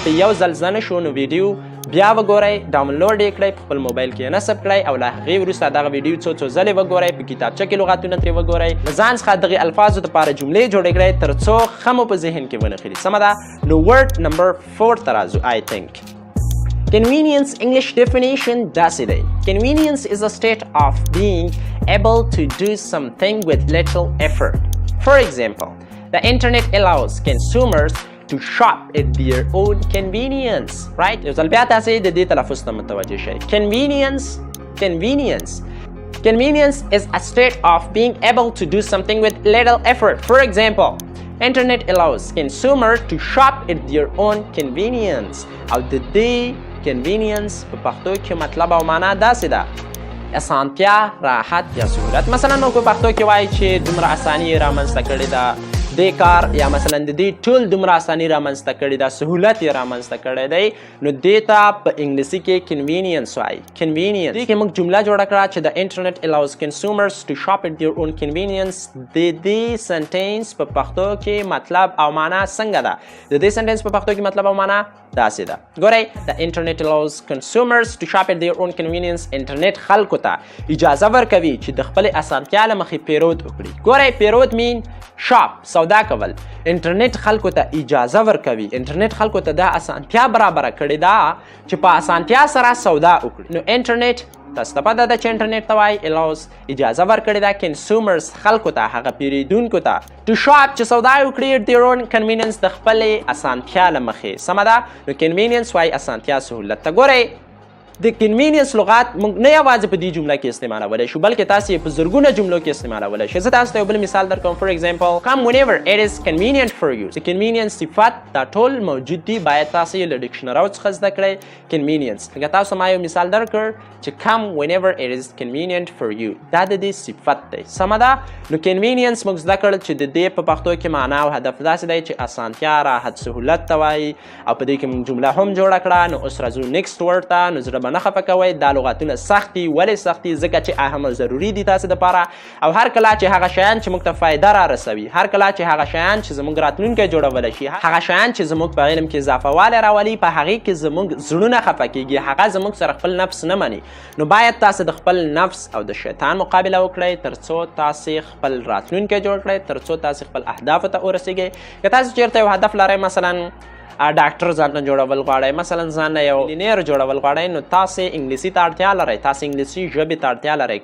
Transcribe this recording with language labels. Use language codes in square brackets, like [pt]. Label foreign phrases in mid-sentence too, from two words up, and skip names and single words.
[ps] په یو ځل زده نه شو نو ویډیو بیا وګورئ ډاونلوډ یې کړئ په خپل موبایل کې یې نصب کړئ او له هغې وروسته دغه ویډیو څو ځلې وګورئ په کتابچه کې لغتونه ترې وګورئ له ځان څخه دغې الفاظو دپاره جملې جوړې کړئ تر څو ښه مو په ذهن کې ونښلي سمه ده نو [en] word number [ps] 4 ته راځو [en] I think Convenience English definition [ps] داسې دی [en] Convenience is a state of being able to do something with little effort. For example, the internet allows consumers to shop at their own convenience, right? [ps] یو ځل بیا تاسې د دې تلفظ ته متوجه شئ [en] Convenience is a state of being able to do something with little effort. For example, internet allows consumers to shop at their own convenience. [ps] او د دې convenience په پښتو کې مطلب او معنا داسې ده اسانتیا راحت یا سهولت مثلا نو په پښتو کې وایي چې دومره اساني یې رامنځته کړې ده دې کار یا مثلا د دې ټول دومره اساني رامنځته کړې ده سهولت یې رامنځته کړی دی نو دې ته په انګلیسي کې convenience وایي دې کې موږ جمله جوړه کړه چې د [en] internet allows consumers to shop at their own convenience [ps] د دې سنټنس په پښتو کې مطلب او معنا څنګه ده د دې سنټنس په پښتو کې مطلب او معنا داسې ده ګورئ [en] the internet allows consumers to shop at their own convenience [ps] انټرنیټ خلکو ته اجازه ورکوي چې د خپلې اسانتیا له مخې پیرود وکړي ګورئ پیرود مین شاپ سودا کول انټرنیټ خلکو ته اجازه ورکوي انټرنیټ خلکو ته دا اسانتیا برابره کړې ده چې په اسانتیا سره سودا وکړي نو انټرنیټ تاسو ته پته ده چې انټرنیټ ته وایي allows اجازه ورکړې ده consumers خلکو ته هغه پیرودونکو ته [en] to shop [ps] چې سودا وکړي [en] at their own convenience [ps] د خپلې اسانتیا له مخې سمه ده نو convenience وایي اسانتیا سهولت ته ګورئ د convenience لغات موږ نه یوازې په دې جمله کې استعمالولی شو بلکې تاسو یې په زرګونه جملو کې استعمالولی شئ زه تاسو ته یو بل مثال درکوم [en] for example come whenever it is convenient for you [ps] د convenience صفت دا ټول موجود دي باید تاسو یې له ډکشنریو څخه زده کړئ convenience لکه تاسو ما یو مثال درکړ چې [en] come whenever it is convenient for you [ps] دا د دې صفت دی سمه ده نو convenience موږ زده کړل چې د دې په پښتو کې معنا او هدف داسې دی چې اسانتیا راحت سهولت ته وایي او په دې کې موږ جمله هم جوړه کړه نو اوس راځو [en] next word [ps] ته نو زړه نه خفه کوئ دا لغاتونه سخت دي ولې سخت دي ځکه چې اهم او ضروري دي تاسو دپاره او هر کله چې هغه شیان چې موږ ته فایده را رسوي هر کله چې هغه شیان چې زموږ راتلونکی جوړولی شي هغه شیان چې زموږ په علم کې اضافه والی راولي په هغې کې زموږ زړونه خفه کېږي هغه زموږ سره خپل نفس نه مني نو باید تاسو د خپل نفس او د شیطان مقابله وکړئ تر څو تاسو خپل راتلونکی جوړ کړئ تر څو تاسو خپل اهدافو ته ورسیږئ که تاسو چیرته یو هدف لرئ مثلا ډاکټر ځان نه جوړول غواړئ، مثلا ځان نه یو ملینیر جوړول غواړئ، نو تاسې انګلیسي ته اړتیا لرئ، تاسې انګلیسي ژبې ته اړتیا لرئ.